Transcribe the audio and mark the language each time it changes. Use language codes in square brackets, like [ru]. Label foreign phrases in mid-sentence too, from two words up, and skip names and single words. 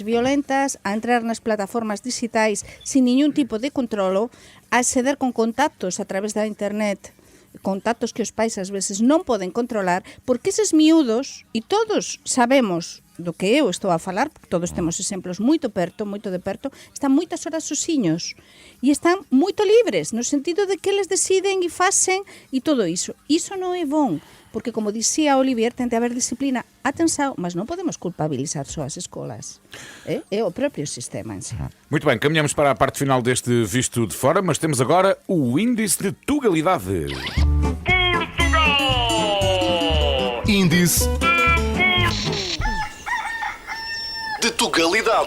[gl] violentas, a entrar nas plataformas digitais sin ningún tipo de controlo, a acceder con contactos a través da internet, contactos que os pais ás veces non poden controlar, porque eses miúdos, e todos sabemos do que eu estou a falar, porque todos temos exemplos moito de perto, están moitas horas sosiños e están moito libres, no sentido de que eles deciden e facen e todo iso. Iso non é bon, porque como dicía Olivier, ten de haber disciplina. Atenção, mas non podemos culpabilizar só as escolas. É o próprio sistema en si. [pt] Muito bem, caminhamos para a parte final deste Visto de Fora, mas temos agora o Índice de Tugalidade. Índice de Tugalidade.